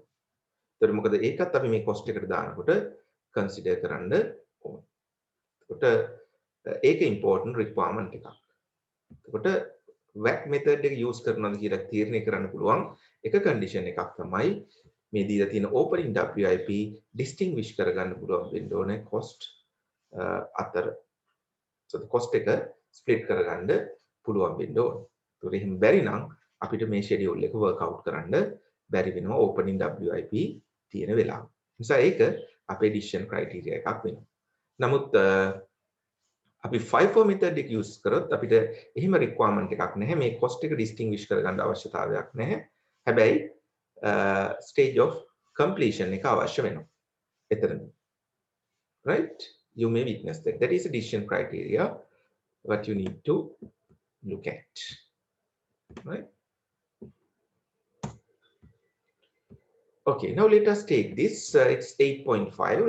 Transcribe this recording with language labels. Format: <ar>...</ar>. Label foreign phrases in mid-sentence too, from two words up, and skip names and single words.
<si>ඒතර මොකද ඒකත් අපි මේ cost එකට දානකොට consider කරන්න ඕනේ. එතකොට ඒක</si> <en>important requirement</en> <si>එකක්. එතකොට</si> <en>WAC method</en> <si>එක use කරනවාද කියලා තීරණය කරන්න පුළුවන් එක condition එකක් තමයි මේ දීලා තියෙන</si> <en>opening WIP distinguish</en> <si>කරගන්න පුළුවන් වෙන්න ඕනේ cost අතර.</si> <en>So the cost</en> <si>එක split කරගන්න පුළුවන් වෙන්න ඕනේ. ඒතකොට එහෙම බැරි නම් අපිට මේ schedule එක</si> <en>work out</en> <si>කරන්න බැරි වෙනවා</si> <en>opening WIP</en> <si>තියෙන වෙලාව. නිසා ඒක අපේ</si> <en>decision criteria</en> <si>එකක් වෙනවා. නමුත් අපි</si> <en>FIFO method</en> <si>එක use කරොත් අපිට එහෙම requirement එකක් නැහැ. මේ cost එක distinguish කරගන්න අවශ්‍යතාවයක් නැහැ. හැබැයි</si> <en>stage of completion</en> <si>එක අවශ්‍ය වෙනවා. එතනදී.</si> <en>Right? You may witness that. That is a decision criteria what you need to look at. Right? Okay, now let us take this. It's 8.5.</en>